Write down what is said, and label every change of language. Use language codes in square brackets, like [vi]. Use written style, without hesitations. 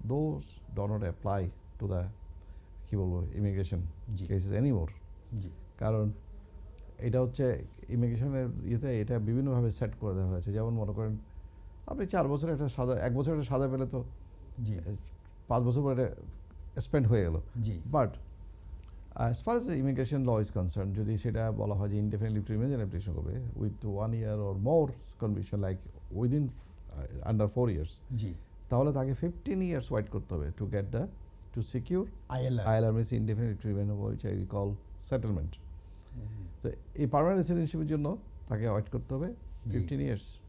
[en] those do not apply to the, [bn] কী বলবো, [en] immigration [bn] জি। [en] Cases anymore. [bn] জি কারণ এটা হচ্ছে ইমিগ্রেশনের ইয়েতে এটা বিভিন্নভাবে সেট করে দেওয়া হয়েছে। যেমন মনে করেন আপনি 4 বছর একটা সাজা, 1 বছর একটা সাজা পেলে তো জি 5 বছর পরে এটা স্পেন্ড হয়ে গেল। জি [en] but as far as the immigration law is concerned, [bn] যদি সেটা বলা হয় যে [en] indefinite leave to remain [bn] application করবে [en] with 1 year or more conviction, like within under 4 years, [bn] জি তাহলে তাকে [en] 15 years [bn] ওয়েট করতে হবে [en] To get the, to secure ILR. ILR, means indefinite leave to remain, which I call settlement. [bn] তো এই permanent রেসিডেন্সিপের জন্য তাকে wait করতে হবে 15 years।